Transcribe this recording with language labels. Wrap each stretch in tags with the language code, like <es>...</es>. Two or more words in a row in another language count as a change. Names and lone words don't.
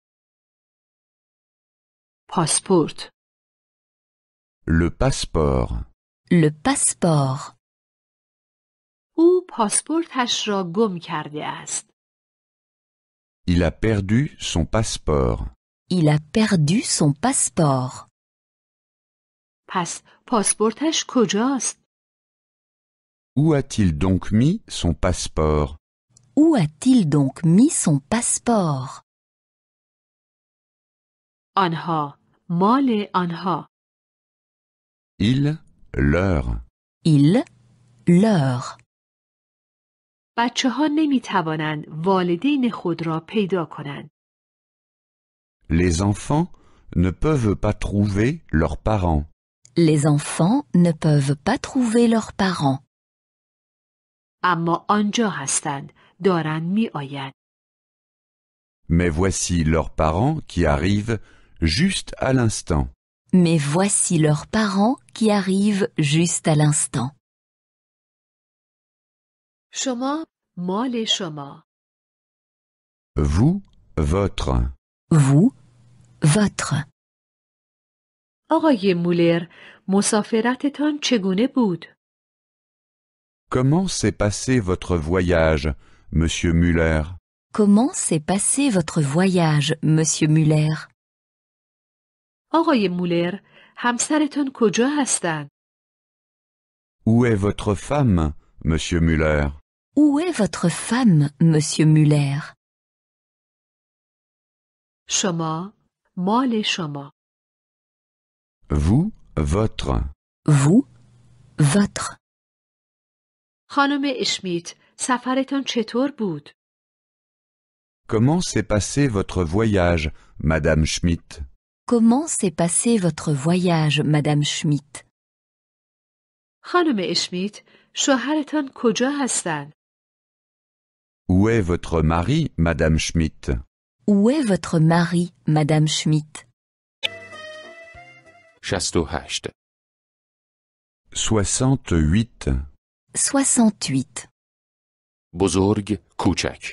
<fa>پاسپورت.</fa> <fr>Le passeport. Le passeport.</fr> <fa>او پاسپورتش را گم کرده است.</fa> <fr>Il a perdu son passeport. Il a perdu son passeport.</fr> <fa>پس پاسپورتش کجاست؟</fa> <fr>Où a-t-il donc mis son passeport? Où a-t-il donc mis son passeport?</fr> <fa>آنها. مال آنها.</fa> <fr>Il, leur. Il, leur.</fr> <fa>بچه ها نمی توانند والدین خود را پیدا کنند.</fa> <fr>Les enfants ne peuvent pas trouver leurs parents. Les enfants ne peuvent pas trouver leurs parents.</fr> <fa>اما آنجا هستند. دارند می آیند.</fa> <fr>Mais voici leurs parents qui arrivent juste à l'instant. Mais voici leurs parents qui arrivent juste à l'instant.</fr> <fa>شما. مال شما.</fa> <fr>Vous, votre. Vous, votre.</fr> <fa>آقای مولر، مسافرتتان چگونه بود؟</fa> <fr>Comment s'est passé votre voyage, monsieur Muller? Comment s'est passé votre voyage, monsieur Muller?</fr> <fa>آقای مولر، همسرتان کجا هستند؟</fa> <fr>Où est votre femme, monsieur Muller? Où est votre femme, monsieur Muller?</fr> <fa>شما. مال شما.</fa> <fr>Vous, votre. Vous, votre.</fr> <fa>خانم اشمیت، سفرتان چطور بود؟</fa> <fr>Comment s'est passé votre voyage, madame Schmidt? Comment s'est passé votre voyage, madame Schmidt?</fr> <fa>خانم اشمیت، شوهرتان کجا هستند؟</fa> <fr>Où est votre mari, madame Schmidt? Où est votre mari, madame Schmidt? 68 68. 68.</fr> <fa>بزرگ کوچک</fa>